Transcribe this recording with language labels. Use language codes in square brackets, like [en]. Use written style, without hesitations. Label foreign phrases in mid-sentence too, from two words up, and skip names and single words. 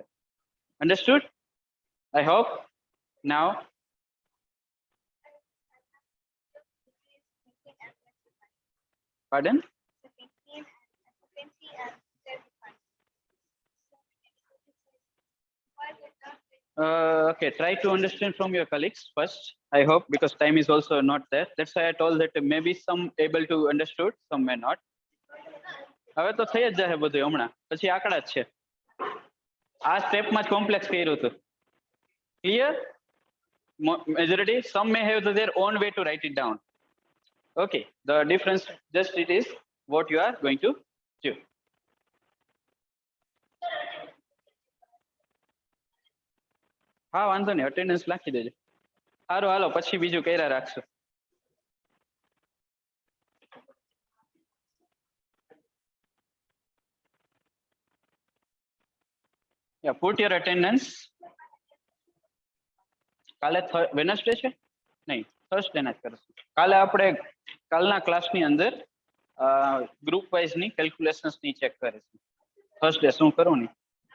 [en] Understood? I hope. Now, pardon? Okay, try to understand from your colleagues first. I hope, because time is also not there. That's why I told that maybe some able to understood, some may not. [gu] હવે તો થઈ જ જાય બધું હમણાં, પછી આંકડા જ છે. આ સ્ટેપમાં જ કોમ્પ્લેક્સ કર્યું હતું. [en] Clear? Majority, some may have their own way to write it down. Okay, the difference just it is what you are going to do. [gu] હા વાંધો નહીં, અટેન્ડન્સ લખી દેજો. સારું હાલો, પછી બીજું કર્યા રાખશું. [en] Yeah, put your attendance. [gu] કાલે વેનસડે છે? નહીં, થર્સડે ના જ કરશું. કાલે આપણે કાલના ક્લાસની અંદર [en] group wise [gu] ની કેલ્ક્યુલેશન્સ ની ચેક કરીશું. થર્સડે શું કરવું નહીં.